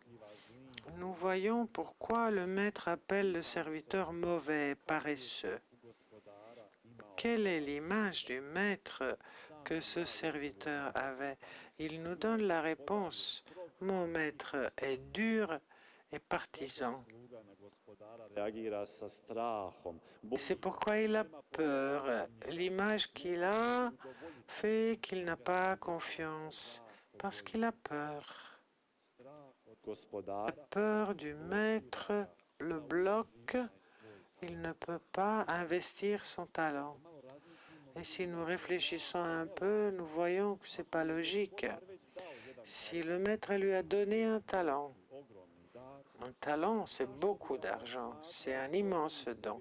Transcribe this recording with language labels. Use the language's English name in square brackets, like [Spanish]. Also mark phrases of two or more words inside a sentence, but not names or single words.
[French] Nous voyons pourquoi le maître appelle le serviteur mauvais, paresseux. Quelle est l'image du maître que ce serviteur avait? Il nous donne la réponse. Mon maître est dur et partisan. [Croatian] Reagira sa strahom. [French] C'est pourquoi il a peur. L'image qu'il a fait qu'il n'a pas confiance, parce qu'il a peur. [Croatian] Od gospodara [French] La peur du maître le bloque. Il ne peut pas investir son talent. Et si nous réfléchissons un peu, nous voyons que ce n'est pas logique. Si le maître lui a donné un talent, c'est beaucoup d'argent, c'est un immense don.